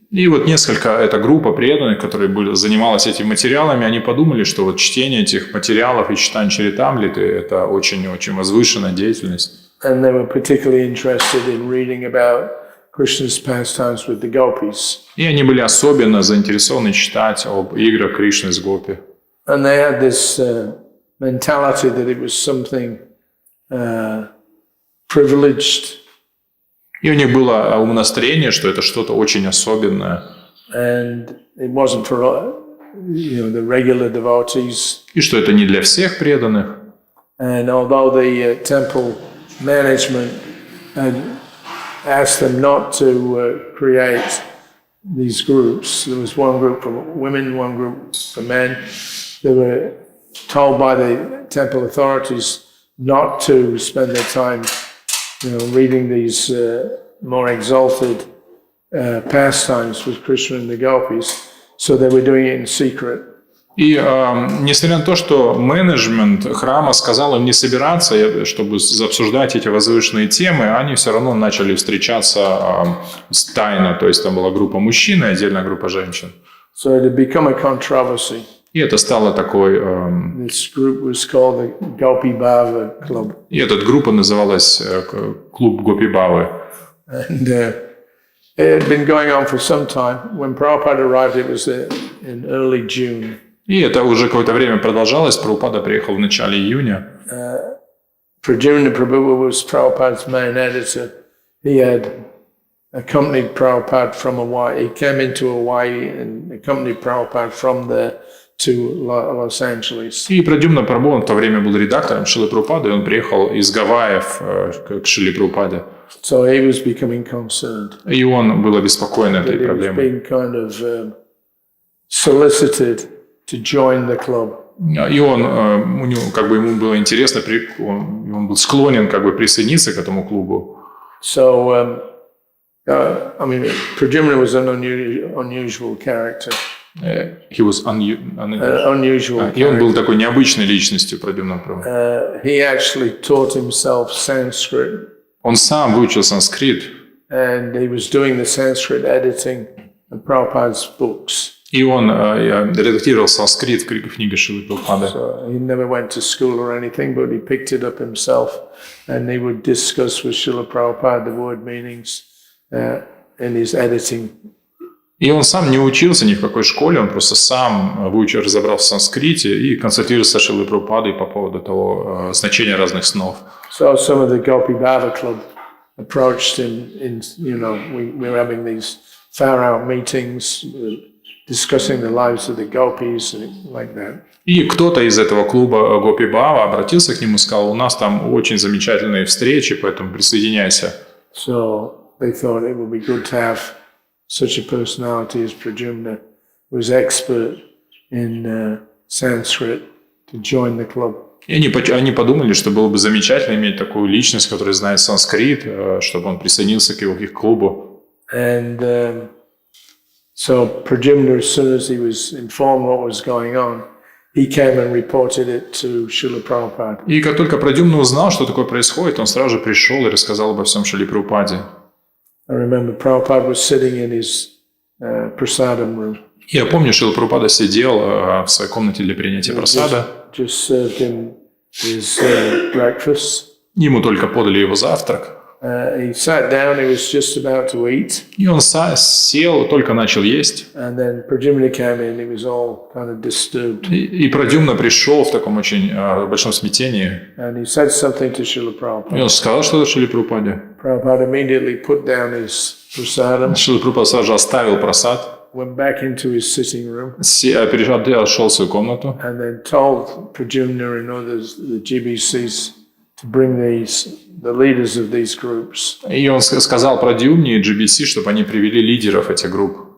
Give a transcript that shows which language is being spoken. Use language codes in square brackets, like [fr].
[ru] И вот эта группа преданных, которые занималась этими материалами, они подумали, что вот чтение этих материалов и читание Чаритамриты – это очень-очень возвышенная деятельность. [en] And they were particularly interested in reading about Krishna's pastimes with the gopis. [ru] И они были особенно заинтересованы читать об играх Кришны с гопи. [en] And they had this mentality that it was something privileged. [ru] И у них было умонастроение, что это что-то очень особенное. [en] And it wasn't for the regular devotees. [ru] И что это не для всех преданных. [en] And although the temple management had asked them not to create these groups, there was one group for women, one group for men. They were told by the temple authorities not to spend their time reading these more exalted pastimes with Krishna and the gopis, so they were doing it in secret. [ru] И несмотря на то, что менеджмент храма сказал им не собираться, чтобы обсуждать эти возвышенные темы, они все равно начали встречаться тайно. То есть там была группа мужчин и отдельная группа женщин. [en] So it had become a controversy. [ru] И это стало такой... [en] This group was called the Gopi Bhava Club. [ru] И эта группа называлась клуб Гопи Бавы. [en] And it had been going on for some time. When Prabhupada arrived, it was in early June. [ru] И это уже какое-то время продолжалось. Прабхупада приехал в начале июня. [en] Pradyumna Prabhu was Prabhupada's main editor. He had accompanied Prabhupada from Hawaii. He came into Hawaii and accompanied Prabhupada from there to Los Angeles. [ru] И Прадюмна Прабху, он в то время был редактором Шрилы Прабхупады, и он приехал из Гавайев к Шриле Прабхупаде. [en] So he was becoming concerned. [ru] И он был обеспокоен этой проблемой. [en] He was being kind of solicited to join the club. [ru] И он, ему было интересно, он был склонен присоединиться к этому клубу. [en] So, Pradyumna was an unusual character. He was unusual. [ru] И он был такой необычной личностью, Прадюмна Прабху. [en] He actually taught himself Sanskrit. [ru] Он сам выучил санскрит. [en] And he was doing the Sanskrit editing of Prabhupada's books. [ru] И он редактировал санскрит в книге Шрилы Прабхупады. [en] So he never went to school or anything, but he picked it up himself, and he would discuss with Srila Prabhupada the word meanings in his editing [ru] И он сам не учился ни в какой школе, он просто сам разобрался в санскрите и консультировался с Шрилой Прабхупадой по поводу того значения разных снов. [en] So some of the Gopi Bhava Club approached him we were having these far-out meetings, discussing the lives of the gopis and like that. [ru] И кто-то из этого клуба Гопи Бхава обратился к нему и сказал: у нас там очень замечательные встречи, поэтому присоединяйся. [en] So they thought it would be good to have such a personality as Pradyumna, who was expert in Sanskrit, to join the club. [ru] И они подумали, что было бы замечательно иметь такую личность, которая знает санскрит, чтобы он присоединился к их клубу. [en] And so Pradyumna, as soon as he was informed what was going on, he came and reported it to Srila Prabhupada. [ru] И как только Прадюмна узнал, что такое происходит, он сразу же пришел и рассказал обо всем Шриле Прабхупаде. [en] I remember Prabhupada was sitting in his prasadam room. [ru] Я помню, Шрила Прабхупада сидел в своей комнате для принятия прасада. [en] Just served him his breakfast. [ru] Ему только подали его завтрак. [en] He sat down, he was just about to eat. [ru] И он сел, только начал есть. [en] And then Pradyumna came in, he was all kind of disturbed. [ru] И Прадюмна пришел в таком очень большом смятении. [en] And he said something to Srila Prabhupada. [ru] И он сказал что-то Шриле Прабхупаде. [en] Prabhupada immediately put down his prasadam. [ru] Шрила Прабхупада сразу же оставил прасад. [en] Went back into his sitting room. [ru] Перешел в свою комнату. [en] And then told Pradyumna and others, the GBCs, to bring the leaders of these groups. [ru] И он сказал Прадюмне и GBC, чтобы они привели лидеров этих групп.